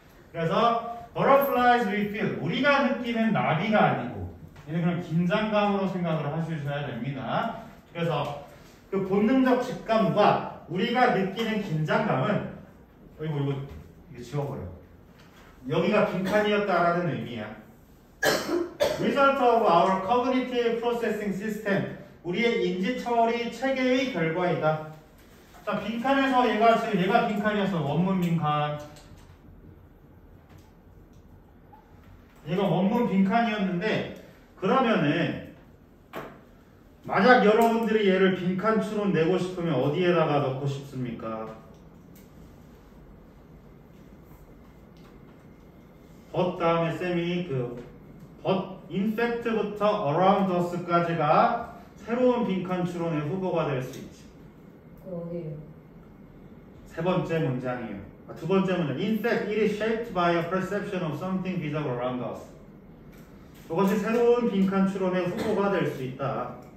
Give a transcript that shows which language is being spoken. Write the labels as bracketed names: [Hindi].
[Korean] 그래서 [English] butterflies we feel, [Korean] 우리가 느끼는 나비가 아니고 얘는 그냥 긴장감으로 생각을 하셔야 됩니다. 그래서 그 본능적 직감과 우리가 느끼는 긴장감은 이거 지워버려. 여기가 빈칸이었다라는 의미야. [English] Result of our cognitive processing system, [Korean] 우리의 인지처리 체계의 결과이다. 자, 빈칸에서 얘가 빈칸이었어. 원문 빈칸. 얘가 원문 빈칸이었는데 그러면은 만약 여러분들이 얘를 빈칸 추론 내고 싶으면 어디에다가 넣고 싶습니까? but 다음에 쌤이 but in fact부터 around us까지가 새로운 빈칸 추론의 후보가 될 수 있지. 그 어디에요? 세 번째 문장이에요. 두 번째 문장. [English] In fact, it is shaped by a perception of something visible around us. [Korean] 이것이 새로운 빈칸 추론의 후보가 될 수 있다.